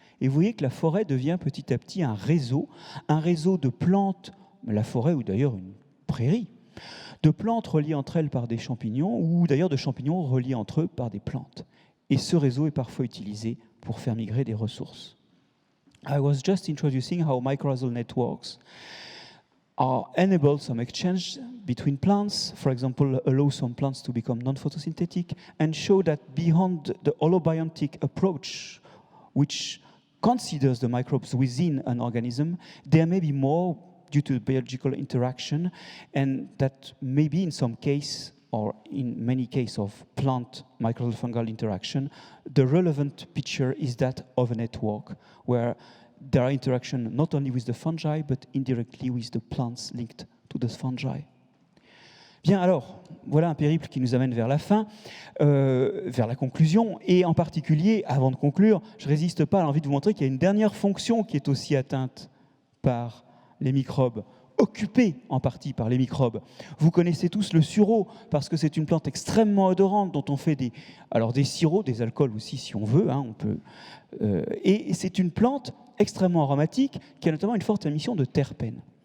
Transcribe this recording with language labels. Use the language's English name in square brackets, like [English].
[French] Et vous voyez que la forêt devient petit à petit un réseau de plantes, la forêt ou d'ailleurs une prairie, de plantes reliées entre elles par des champignons ou d'ailleurs de champignons reliés entre eux par des plantes. Et ce réseau est parfois utilisé pour faire migrer des ressources. [English] I was just introducing how mycorrhizal networks enable some exchange between plants, for example, allow some plants to become non-photosynthetic, and show that beyond the holobiontic approach, which considers the microbes within an organism, there may be more due to biological interaction, and that maybe in some case, or in many cases of plant microfungal interaction, the relevant picture is that of a network, where there are interactions not only with the fungi, but indirectly with the plants linked to the fungi. [French] Bien, alors, voilà un périple qui nous amène vers la fin, vers la conclusion, et en particulier, avant de conclure, je ne résiste pas à l'envie de vous montrer qu'il y a une dernière fonction qui est aussi atteinte par les microbes, occupée en partie par les microbes. Vous connaissez tous le sureau, parce que c'est une plante extrêmement odorante dont on fait des sirops, des alcools aussi si on veut, on peut, et c'est une plante extrêmement aromatique qui a notamment une forte émission de terpènes.